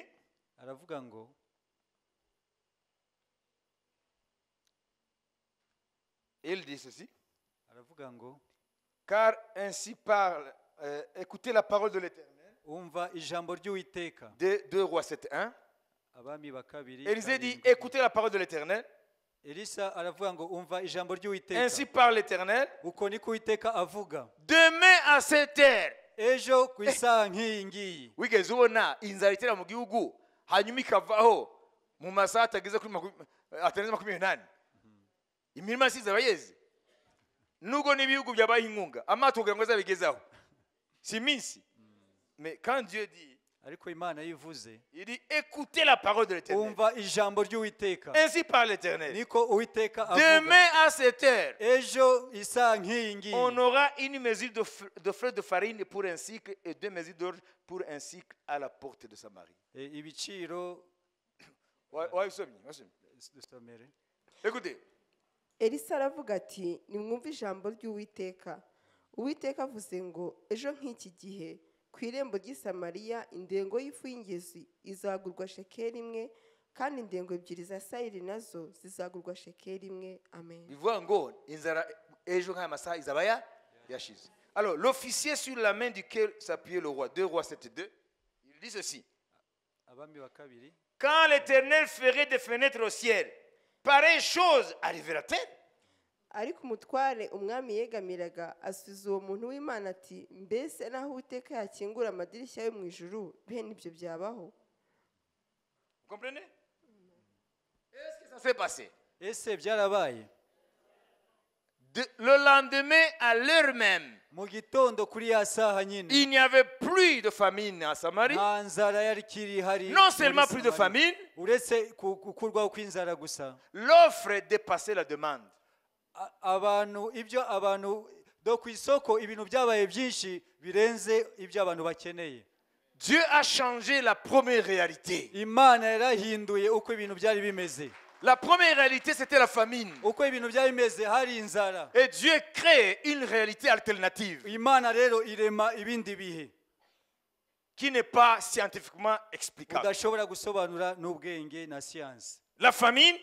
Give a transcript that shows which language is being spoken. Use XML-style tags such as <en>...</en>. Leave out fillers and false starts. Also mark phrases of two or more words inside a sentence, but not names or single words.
<rw>aravuga ngo</rw> <fr>il dit ceci,</fr> <rw>aravuga ngo</rw> <fr>car ainsi parle, écoutez la parole de l'Éternel,</fr> <rw>umva ijambo ry'Uwiteka.</rw> <fr>2 Rois 7:1.</fr> <rw>Abami ba kabiri.</rw> <fr>Élisée dit,</fr> <rw>karindwi.</rw> <fr>écoutez la parole de l'Éternel,</fr> <rw>Elisa aravuga ngo umva ijambo ry'Uwiteka.</rw> <fr>ainsi parle l'Éternel,</fr> <rw>Uko niko Uwiteka avuga.</rw> <fr>demain à cette heure,</fr> <rw>Ejo ku isaha nk'iyi ngiyi, wigeze ubona inzara itera mu gihugu hanyuma ikavaho mu masaha atageze kuri atarenze 28, imirima yasize abayeze, nubwo n'ibihugu byabaye inkunga amato kugira ngo azabigezaho si iminsi.</rw> <fr>Mais quand Dieu dit,</fr> <rw>ariko imana yivuze</rw> <fr>il dit écoutez la parole de l'Éternel.</fr> <rw>umva ijambo ry'uwiteka</rw> <fr>Ainsi parle l'Éternel.</fr> <rw>niko uwiteka avuga</rw> <fr>Demain à cette heure,</fr> <rw>ejo isaha nk'iyi ngiyi</rw> <fr>on aura une mesure de fleur de farine pour un cycle et 2 mesures d'orge pour un cycle à la porte de Samarie.</fr> <rw>ibiciro dusomere.</rw> <fr>Écoutez,</fr> <rw>elisa aravuga ati nimwumve ijambo ry'uwiteka. Uwiteka avuze ngo ejo nk'iki gihe ku irembo ry'i Samariya indengo y'ifu y'ingezi izagurwa shekeli imwe, kandi indengo ebyiri za sayiri nazo zizagurwa shekeli imwe. Amen. bivuga ngo inzara ejo nk'aya masaha izaba yashize.</rw> <fr>Alors l'officier sur la main duquel s'appuyait le roi, 2 Rois 7:2, il dit ceci:</fr> <rw>abami wa kabiri</rw> <fr>quand l'Éternel ferait des fenêtres au ciel, pareille chose arrivera-t-elle?</fr> <rw>ariko umutware umwami yegamiraga asubiza uwo muntu w'Imana ati mbese naho Uwiteka yakingura amadirishya yo mu ijuru bene ibyo byabaho?</rw> <fr>Vous comprenez? Est-ce que ça s'est passé?</fr> <rw>ese byarabaye</rw> <fr>Le lendemain, à l'heure même,</fr> <rw>mu gitondo kuri ya saha nyine</rw> <fr>il n'y avait plus de famine en Samarie.</fr> <rw>nta nzara yari ikiri hari</rw> <fr>Non</fr> <rw>muri</rw> <fr>seulement plus de Samariya. famine,</fr> <rw>uretse gukurwaho kw'inzara gusa</rw> <fr>l'offre dépassait la demande.</fr> <rw>abantu ibyo abantu do ku isoko ibintu byabaye byinshi birenze ibyo abantu bakeneye.</rw> <fr>Dieu a changé la première réalité.</fr> <rw>imana yarahinduye uko ibintu byari bimeze.</rw> <fr>La première réalité, c'était la famine.</fr> <rw>uko ibintu byari bimeze hari inzara.</rw> <fr>Et Dieu crée une réalité alternative</fr> <rw>imana rero irema ibindi bihe</rw> <fr>qui n'est pas scientifiquement explicable.</fr> <rw>udashobora gusobanura n'ubwenge na siyansi.</rw> <fr>La famine,</fr>